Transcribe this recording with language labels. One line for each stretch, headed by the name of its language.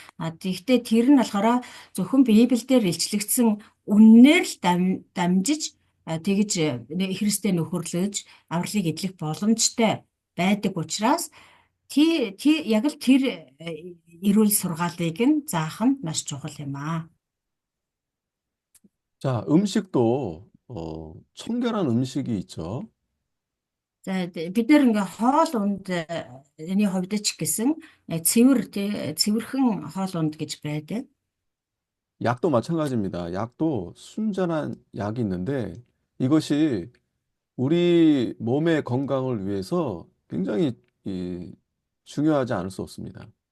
Mongolian: Тэгэхдээ тэр нь болохоор зөвхөн Библиэлд илчлэгдсэн үннээр л дамжиж тэгж Христтэй нөхөрлөж авралыг эдлэх боломжтой байдаг учраас яг л тэр эрүүл сургаалыг нь заах нь маш чухал юм аа.
Korean: 자, 음식도 청결한 음식이 있죠.
Mongolian: бид нэр ингээ хоол унд энэ хувьд ч гэсэн цэвэрхэн хоол унд гэж байдаг.
Korean: 약도 마찬가지입니다. 약도 순전한 약이 있는데 이것이 우리 몸의 건강을 위해서 굉장히 중요하지 않을 수 없습니다.